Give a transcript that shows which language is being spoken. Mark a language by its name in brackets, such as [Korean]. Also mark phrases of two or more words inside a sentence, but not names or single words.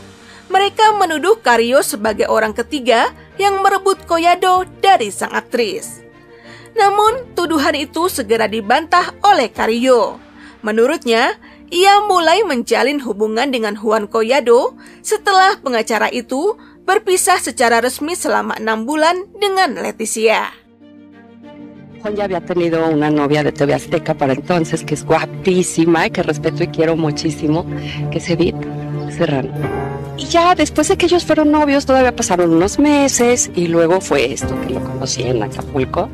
[Indonesian] Mereka menuduh Carrillo sebagai orang ketiga yang merebut Collado dari sang aktris. Namun, tuduhan itu segera dibantah oleh Carrillo. Menurutnya, ia mulai menjalin hubungan dengan Juan Collado setelah pengacara itu berpisah secara resmi selama 6 bulan dengan Leticia. [Spanish] Juan ya había tenido una novia de TV Azteca para entonces, que es guapísima y que respeto y quiero muchísimo, que es Edith Serrano. Y ya después de que ellos fueron novios, todavía pasaron unos meses y luego fue esto, que lo conocí en Acapulco.